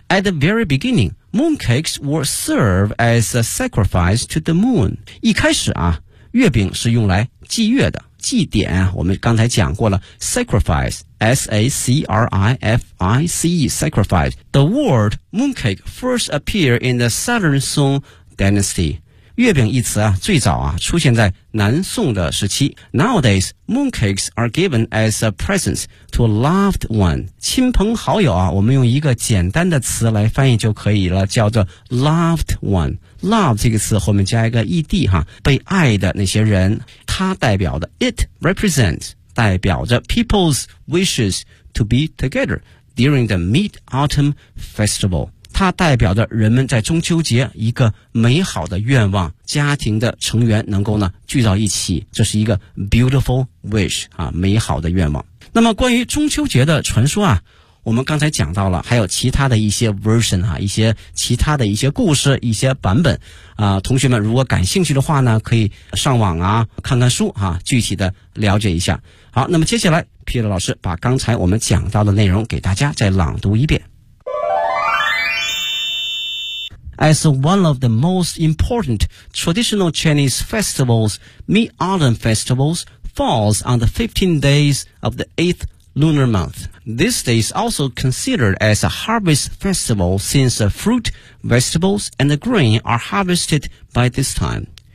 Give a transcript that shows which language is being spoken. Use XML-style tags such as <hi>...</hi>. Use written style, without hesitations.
<en>At the very beginning, mooncakes were served as a sacrifice to the moon.</en> <zh>一开始啊，月饼是用来祭月的，祭典我们刚才讲过了， sacrifice, S-A-C-R-I-F-I-C-E, sacrifice.</zh> <en>The word mooncake first appeared in the Southern Song Dynasty.</en> <zh>月饼一词啊，最早啊出现在南宋的时期。</zh> <en>Nowadays, mooncakes are given as a present to a loved one.</en> <zh>亲朋好友啊，我们用一个简单的词来翻译就可以了，叫做 loved one。 Love 这个词后面加一个 ed 哈，被爱的那些人，它代表的</zh> <en>it represents</en> <zh>代表着</zh> <en>people's wishes to be together during the Mid-Autumn Festival，</en> <zh>它代表着人们在中秋节一个美好的愿望，家庭的成员能够呢聚到一起，这是一个</zh> <en>beautiful wish</en> <zh>啊，美好的愿望。那么关于中秋节的传说啊，我们刚才讲到了，还有其他的一些 version 啊，一些其他的一些故事，一些版本啊。同学们如果感兴趣的话呢，可以上网啊，看看书啊，具体的了解一下。好，那么接下来 Peter 老师把刚才我们讲到的内容给大家再朗读一遍。</zh> <en>As one of the most important traditional Chinese festivals, Mid-Autumn Festivals falls on the 15 days of the 8th lunar month. This day is also considered as a harvest festival since the fruit, vegetables, and the grain are harvested by this time.</en>